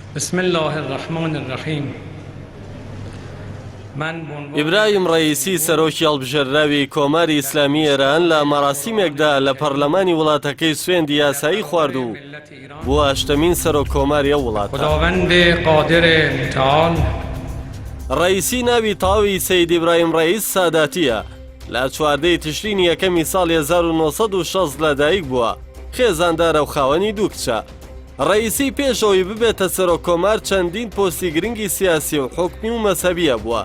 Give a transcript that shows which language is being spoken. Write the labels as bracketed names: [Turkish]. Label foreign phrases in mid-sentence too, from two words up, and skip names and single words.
[Arabic] بسم الله الرحمن الرحیم. [Central Kurdish] ئیبراهیم ڕەئیسی سەرۆکی هەڵبژێردراوی کۆماری ئیسلامی ئێران لە مەراسیمێکدا لە پەرلەمانی وڵاتەکەی سوێندی یاسایی خوارد و بووە هەشتەمین سەرۆک کۆماری ئەو وڵاتە. [Persian] خداوند قادر متعال [Central Kurdish] ڕەئیسی ناوی تاوی سەید ئیبراهیم ڕەئیس ساداتیە. لە 14 تشرینی یەکەمی ساڵی 1960 لەدایک بووە. خێزاندارە و خاوەنی دوو کچە. ڕەئیسی پێشەوەی ببێتە سەرۆک کۆمار چەندین پۆستی گرنگی سیاسی و حکمی و مەسەبیە بووە.